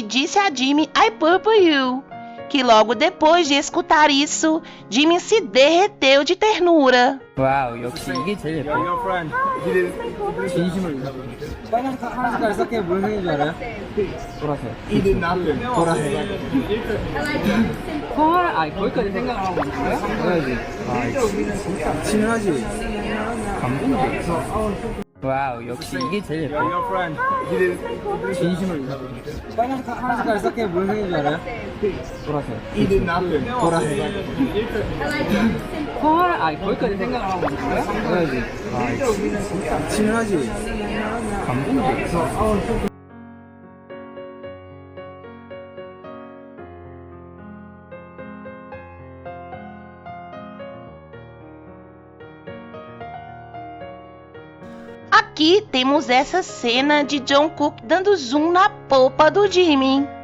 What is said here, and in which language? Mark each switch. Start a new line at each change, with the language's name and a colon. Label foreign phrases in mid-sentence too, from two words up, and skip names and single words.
Portuguese: disse a Jimmy
English: I purple you,
Portuguese: que logo depois de escutar isso, Jimmy se derreteu de ternura.
Korean: 와우, 역시 이게 제일 예뻐. 진심을 빨간 색깔 섞여 무슨 색인 줄 알아요? 보라색. 보라색. 아, 거기까지 생각하고 있어요? 그래야지. 아, 친하지. 감동이야. 와우, 역시 이게 제일 예뻐. 진심을 빨간 색깔 섞여 무슨 색인 줄 알아요? 보라색. 보라색. 아, 거기까지 생각하고 있어요? 그래야지. 아, 친하지. 감동이야.
Portuguese: Aqui temos essa cena de Jungkook dando zoom na polpa do Jimmy.